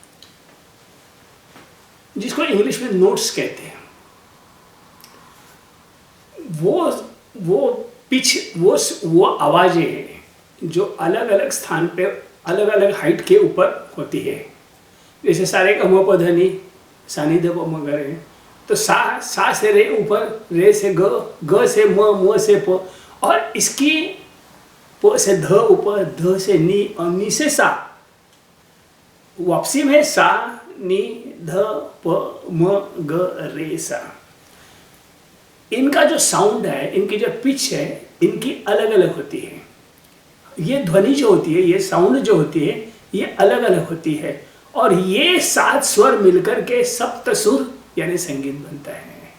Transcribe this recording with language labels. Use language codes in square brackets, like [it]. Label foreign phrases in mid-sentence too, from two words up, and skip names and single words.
[hi] जिसको इंग्लिश में नोट्स कहते हैं। वो पिच, वो आवाजें जो अलग अलग स्थान पे अलग अलग हाइट के ऊपर होती है। जैसे सारे का म प ध नि, सा नि ध प म ग रे। तो सा से रे ऊपर, रे से ग से म से प, और इसकी प से ध ऊपर, ध से नी और नी से सा। वापसी में सा नी ध प म ग रे सा। इनका जो साउंड है, इनकी जो पिच है, इनकी अलग अलग होती है। ये ध्वनि जो होती है, ये साउंड जो होती है, ये अलग अलग होती है और ये 7 स्वर मिलकर के सप्तसुर यानी संगीत बनता है।